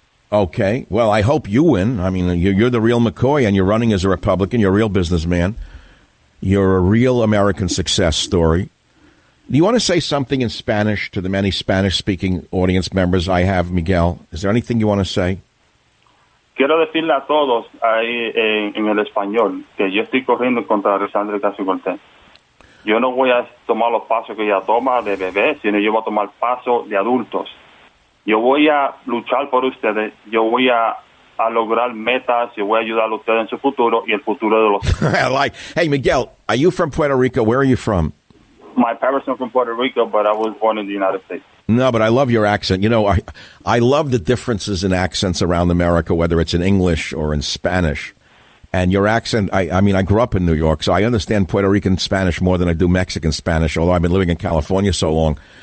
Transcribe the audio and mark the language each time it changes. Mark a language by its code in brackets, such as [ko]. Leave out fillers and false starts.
[en] Okay. Well, I hope you win. I mean, you're the real McCoy, and you're running as a Republican. You're a real businessman. You're a real American success story. Do you want to say something in Spanish to the many Spanish-speaking audience members I have, Miguel? Is there anything you want to say? [es] Quiero decirle a todos ahí en el español que yo estoy corriendo contra Alexandria Ocasio-Cortez. Yo no voy a tomar los pasos que ella toma de bebés, sino yo voy a tomar pasos de adultos. Yo voy a luchar por ustedes. Yo voy a lograr metas. Yo voy a ayudar a ustedes en su futuro y el futuro de los... [en] Hey, Miguel, are you from Puerto Rico? Where are you from? My parents are from Puerto Rico, but I was born in the United States. No, but I love your accent. You know, I love the differences in accents around America, whether it's in English or in Spanish. And your accent, I mean, I grew up in New York, so I understand Puerto Rican Spanish more than I do Mexican Spanish, although I've been living in California so long.